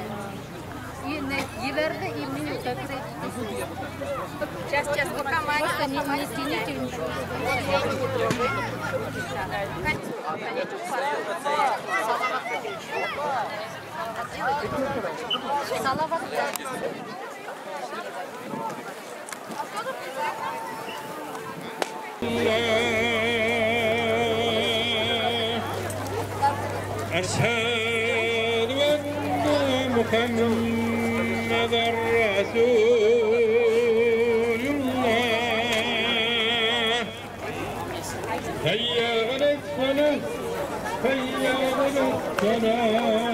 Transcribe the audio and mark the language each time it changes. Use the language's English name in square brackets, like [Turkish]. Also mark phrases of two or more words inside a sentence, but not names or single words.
[Russian] И не верно, и мне так сейчас, пока просто не тяните ничего. Салават. [Arabic] أشهد أن محمدا رسول الله هيا على الصلاة هيا على الصلاة